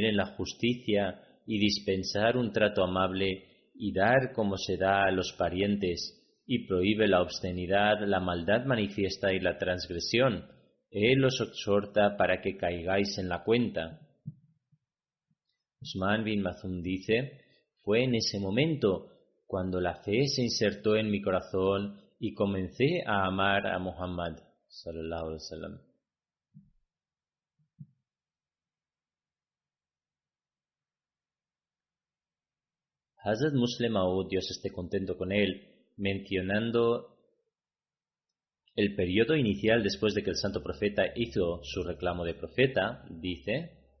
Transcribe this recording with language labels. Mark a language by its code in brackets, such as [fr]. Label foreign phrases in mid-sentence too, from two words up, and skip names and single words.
[es] en la justicia y dispensar un trato amable y dar como se da a los parientes, y prohíbe la obscenidad, la maldad manifiesta y la transgresión. Él os exhorta para que caigáis en la cuenta. Usman bin Mazun dice, fue en ese momento cuando la fe se insertó en mi corazón y comencé a amar a Muhammad [ar] صلى الله عليه وسلم. [es] Hazrat Muslim Maud, Dios esté contento con él, mencionando el periodo inicial después de que el santo profeta hizo su reclamo de profeta, dice,